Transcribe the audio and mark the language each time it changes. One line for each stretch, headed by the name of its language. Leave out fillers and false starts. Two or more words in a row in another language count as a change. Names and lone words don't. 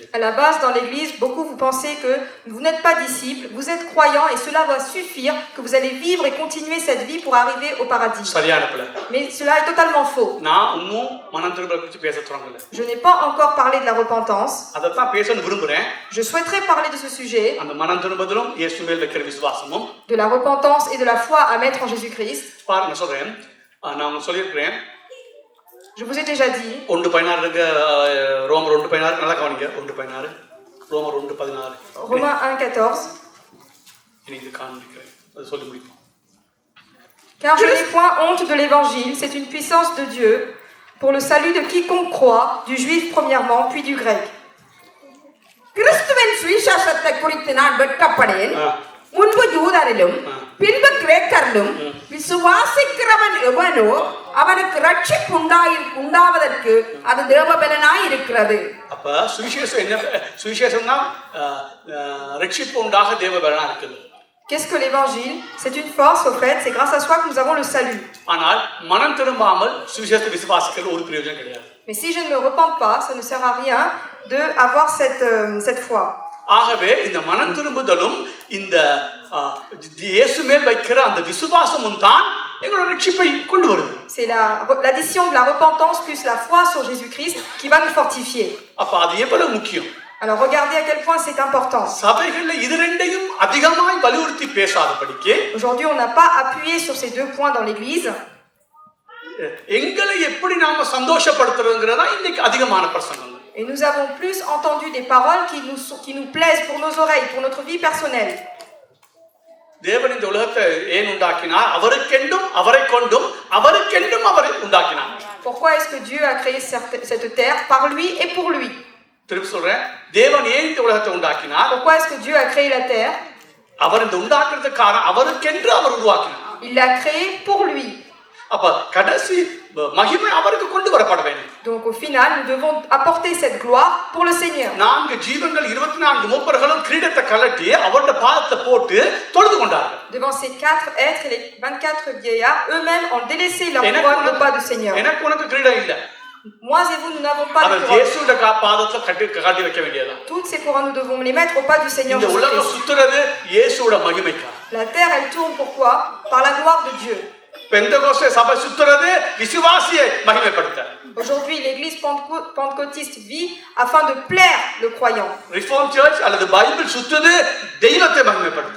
French: À la base, dans l'église, beaucoup vous pensez que vous n'êtes pas disciples, vous êtes croyants et cela va suffire, que vous allez vivre et continuer cette vie pour arriver au paradis.
Tamil: சரியான பிள்ளை.
French: Mais cela est totalement faux.
Tamil: நான் இன்னும் மனம் திரும்பலை குறித்து பேச தொடங்கல.
French: Je n'ai pas encore parlé de la repentance.
Tamil: அதைத்தான் பேசணும்னு விரும்புறேன்.
French: Je souhaiterais parler de ce sujet,
Tamil: அந்த மனம் திரும்புதலும் இயேசு மேல் வைக்கிற விசுவாசமும்,
French: de la repentance et de la foi à mettre en Jésus-Christ.
Tamil: பாருங்க சொல்றேன், நான் உங்களுக்கு சொல்லியிருக்கிறேன்.
French: Je vous ai déjà dit.
Tamil: 1:16 இருக்கு, ரோமர் 1:16 நல்லா கவனிங்க. 1:16 ரோமர் 1:16
French: Romains 1:14.
Tamil: இது காண்பிக்கிறேன், அது சொல்லி முடிப்போம்.
French: Car je n'ai point honte de l'évangile, c'est une puissance de Dieu pour le salut de quiconque croit, du juif premièrement, puis du grec.
Tamil: கிறிஸ்துவின் சுவிசேஷத்தை குறித்து நான் வெட்கப்படேன். முன்பு யூதரிலும் பின்பு கிரேக்கரிலும் விசுவாசிக்கிறவன் எவனோ அவனுக்கு ரட்சிப்பு உண்டாவதற்கு அது தேவபலனாய் இருக்கிறது. அப்ப சுவிசேஷம் என்ன? சுவிசேஷம்னா ரட்சிப்பு உண்டாக தேவபலனா இருக்குது.
French: Qu'est-ce que l'évangile? C'est une force, au fait, c'est grâce à soi que nous avons le salut.
Tamil: ஆனால் மனம் திரும்பாமல் சுவிசேஷத்தை விசுவாசிக்கிறது ஒரு பிரயோஜனம் கிடையாது.
French: Mais si je ne me repente pas, ça ne sert à rien d'avoir cette foi.
Tamil: ஆகவே இந்த மனம் திரும்புதலும் இந்த இயேசு மேல் வைக்கிற அந்த விசுவாசமும் தான் எங்களோட ரட்சிப்பை கொண்டு வருது.
French: C'est l'addition de la repentance plus la foi sur Jésus-Christ qui va nous fortifier.
Tamil: அப்ப அது எவ்வளவு முக்கியம்.
French: Alors regardez à quel point c'est important.
Tamil: சபைகள்ல இது ரெண்டையும் அதிகமாய் வலியுறுத்தி பேசாதபடிக்கு
French: Aujourd'hui, on n'a pas appuyé sur ces deux points dans l'église.
Tamil: எங்களை எப்படி நாம சந்தோஷப்படுத்துறதுங்கிறதா இன்னைக்கு அதிகமான பிரசங்கம்.
French: Et nous avons plus entendu des paroles qui nous plaisent pour nos oreilles, pour notre vie personnelle.
Tamil: தேவன் இந்த உலகத்தை ஏன் உண்டாக்கினார்? அவருக்கென்றும் அவரை கொண்டும் அவருக்கென்றும் அவரை உண்டாக்கினார்.
French: Pourquoi est-ce que Dieu a créé cette terre? Par lui et pour lui.
Tamil: திருப்பி சொல்றேன், தேவன் ஏன் இந்த உலகத்தை உண்டாக்கினார்?
French: Pourquoi est-ce que Dieu a créé la terre?
Tamil: அவர் இந்த உண்டாக்குறதுக்கு காரணம் அவருக்கென்று அவர் உருவாக்கினார்.
French: Il l'a créé pour lui.
Tamil: அப்ப கடைசி மகிமை அவருக்கு கொண்டு வரப்பட வேண்டும்.
French: Donc au final, nous devons apporter cette gloire pour le Seigneur.
Tamil: 4 ஜீவன்கள் 24 மூப்பர்களும் கிரீடத்தை கழட்டி அவருடைய பாதத்தை போட்டு தொழுது கொண்டார்கள்.
French: Devant ces 4 êtres et les 24 vieillards, eux-mêmes ont délaissé leur couronne au pas du Seigneur.
Tamil: எனக்கு உனக்கு கிரீடம் இல்ல.
French: Moi et vous, nous n'avons pas de
Tamil: அவர்
French: couronne.
Tamil: இயேசுவுடைய பாதத்தை கட்டி வைக்க வேண்டியதுதான்.
French: Toutes ces couronnes, nous devons les mettre au pas du Seigneur
Tamil: இந்த உலகம்
French: Jésus-Christ.
Tamil: சுத்துறது இயேசுவோட மகிமைக்காக.
French: La terre, elle tourne pourquoi? Par la gloire de Dieu.
Tamil: பெந்தகோஸ்தே சபை சுத்துறது விசுவாசியை மகிமைப்படுத்த.
French: Aujourd'hui, l'église pentecôtiste vit afin de plaire le croyant.
English: reform church
Tamil: அல்லது பைபிள் சுத்துது தெய்வத்தை மகிமைப்படுத்த.